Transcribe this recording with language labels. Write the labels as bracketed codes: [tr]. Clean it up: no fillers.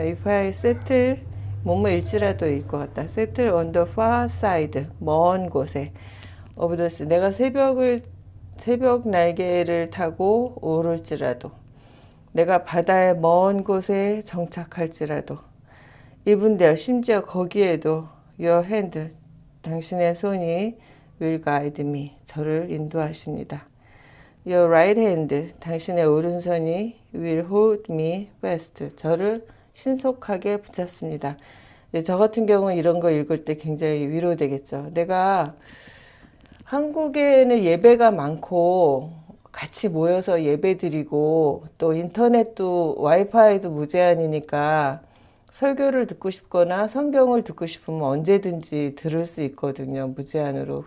[en] If I settle, [ko] 뭐뭐일지라도일 것 같다. [en] Settle on the far side, [ko] 먼 곳에. [en] of the sea, [ko] 내가 새벽 날개를 타고 오를지라도, 내가 바다의 먼 곳에 정착할지라도, [en] even there, [ko] 심지어 거기에도 [en] your hand, [ko] 당신의 손이 [en] will guide me, [ko] 저를 인도하십니다. [en] Your right hand, [ko] 당신의 오른손이 [en] will hold me fast, [ko] 저를 신속하게 붙잡습니다. 저 같은 경우는 이런 거 읽을 때 굉장히 위로되겠죠. 내가 한국에는 예배가 많고 같이 모여서 예배 드리고 또 인터넷도 와이파이도 무제한이니까 설교를 듣고 싶거나 성경을 듣고 싶으면 언제든지 들을 수 있거든요. 무제한으로.